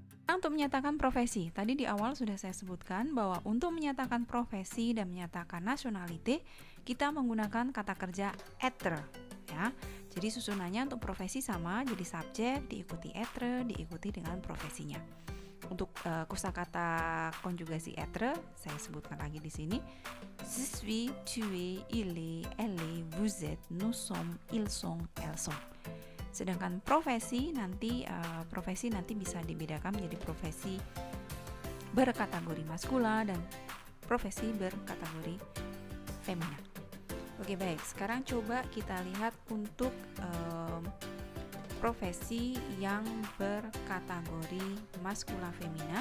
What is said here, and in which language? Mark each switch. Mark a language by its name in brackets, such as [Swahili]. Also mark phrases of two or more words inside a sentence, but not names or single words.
[Indonesian] Untuk menyatakan profesi, tadi di awal sudah saya sebutkan bahwa untuk menyatakan profesi dan menyatakan nationalité, kita menggunakan kata kerja être, ya. Jadi susunannya untuk profesi sama, jadi subjek diikuti être, diikuti dengan profesinya. Untuk kosakata konjugasi être, saya sebutkan lagi di sini. [French] Je suis, tu es, il est, elle est, vous êtes, nous sommes, ils sont, elles sont. [Indonesian] Sedangkan profesi nanti bisa dibedakan menjadi profesi berkategori maskula dan profesi berkategori femina. Oke, baik. Sekarang coba kita lihat untuk profesi yang berkategori maskula femina.